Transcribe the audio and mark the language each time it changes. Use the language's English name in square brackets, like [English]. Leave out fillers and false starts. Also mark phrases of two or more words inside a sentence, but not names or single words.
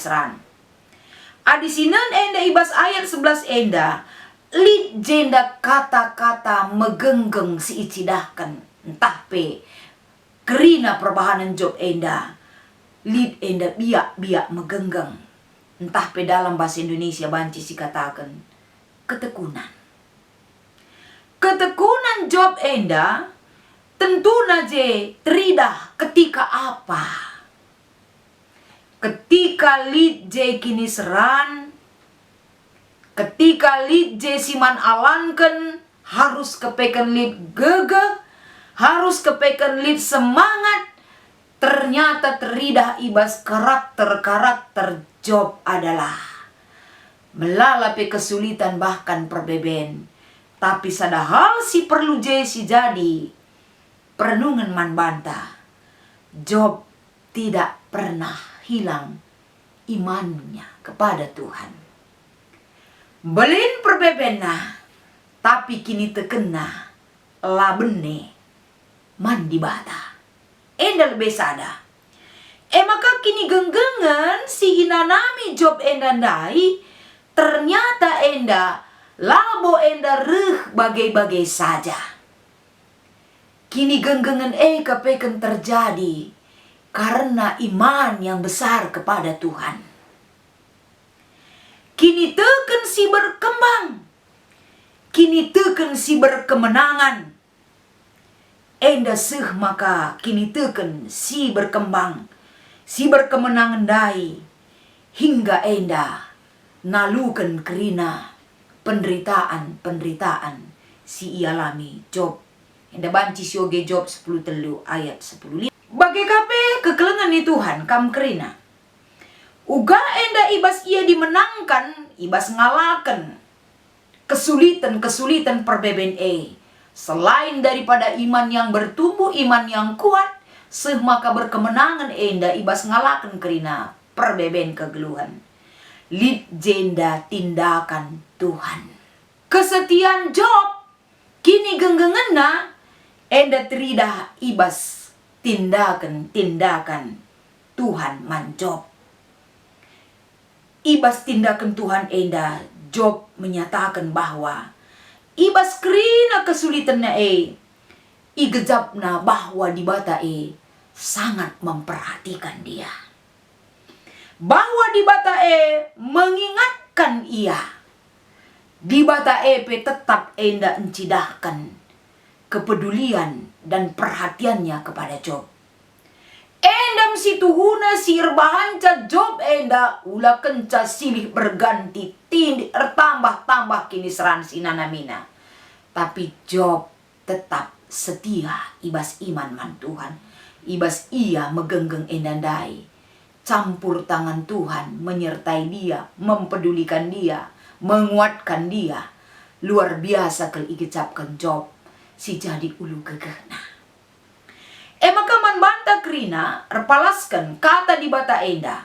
[Batak Karo] Adisinan enda ibas ayat 11 enda lid jenda kata-kata megenggeng si icidahkan entah pe kerina perbahanan Job enda lid enda biak megenggeng. [Indonesian] Entah pe dalam bahasa Indonesia banci si katakan ketekunan. [Batak Karo] Ketekunan Job enda tentu naje teridah ketika apa? Ketika lid je kini seran, ketika lid je siman alanken, [Indonesian] harus kepekan [Batak Karo] lid gegeh, harus kepekan lid semangat. [Indonesian] Ternyata teridah ibas karakter Job adalah melalapi kesulitan bahkan perbeben. [Batak Karo] Tapi sada hal si perlu si jadi perenungan man banta. [Indonesian] Job tidak pernah hilang imannya kepada Tuhan. [Batak Karo] Belin perbebena tapi kini tekena labene man di bata. enda lebih sada. Maka kini genggengan si inanami Job enda ndai, ternyata enda labo enda reh bagai-bagai saja. [Indonesian] Kini genggengan kapekan terjadi karena iman yang besar kepada Tuhan. [Batak Karo] Kini teken si berkembang, kini teken si berkemenangan. Enda seh maka kini teken si berkembang, si berkemenangan dai, [Indonesian] hingga enda nalukan [Batak Karo] kerina penderitaan si ialami Job. Enda banci sioge Job 10 telu ayat 10. Bagai kape kekelengan ni Tuhan kam kerina. Uga enda ibas ia dimenangkan, ibas ngalakan kesulitan perbeben [Indonesian] Selain daripada iman yang bertumbuh, iman yang kuat, [Batak Karo] maka berkemenangan enda ibas ngalakan kerina perbeben kegeluhan. Lid jenda tindakan Tuhan. [Indonesian] Kesetiaan Job [Batak Karo] kini genggengenna enda terida ibas tindakan Tuhan man Job. [Indonesian] Ibas tindakan Tuhan enda Job menyatakan bahwa ibas kerina kesulitannya igejapna bahwa di bata sangat memperhatikan dia. Bahwa di bata mengingatkan ia. Di bata tetap enda encidahkan kepedulian dan perhatiannya kepada Job. [Batak Karo] Endam si tuhuna si irbahanca Job enda ula kenca silih berganti tindi tambah kini seran sinanamina. [Indonesian] Tapi Job tetap setia ibas iman man Tuhan. [Batak Karo] Ibas ia megenggeng endandai. [Indonesian] Campur tangan Tuhan menyertai dia, mempedulikan dia, menguatkan dia. [Batak Karo] Luar biasa kel ikicapkan Job si jadi ulu gegehna. Maka man banta kerina repalaskan kata di bata enda.